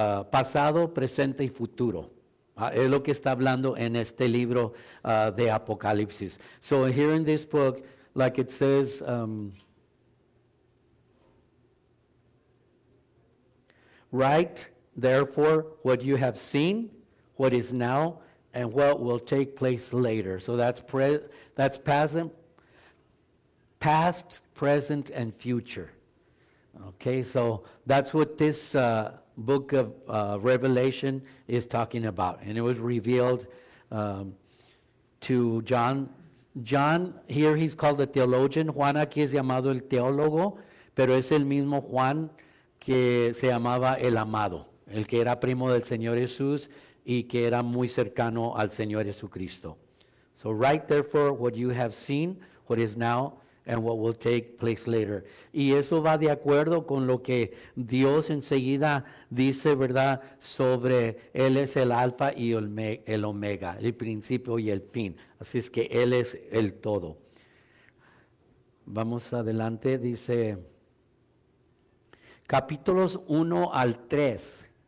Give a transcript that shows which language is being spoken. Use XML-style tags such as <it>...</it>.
<es>Pasado, presente y futuro. Es lo que está hablando en este libro de Apocalipsis.</es> <en>So here in this book, like it says, write therefore what you have seen, what is now, and what will take place later. So that's past, present, and future. Okay, so that's what this book of Revelation is talking about. And it was revealed to John. John, here he's called a theologian.</en> <es>Juan aquí es llamado el teólogo, pero es el mismo Juan que se llamaba el amado, el que era primo del Señor Jesús y que era muy cercano al Señor Jesucristo.</es> <en>So write therefore what you have seen, what is now, and what will take place later.</en> <es>Y eso va de acuerdo con lo que Dios enseguida dice, ¿verdad? Sobre Él es el alfa y el omega, el principio y el fin. Así es que Él es el todo. Vamos adelante, dice capítulos 1 al 3.</es>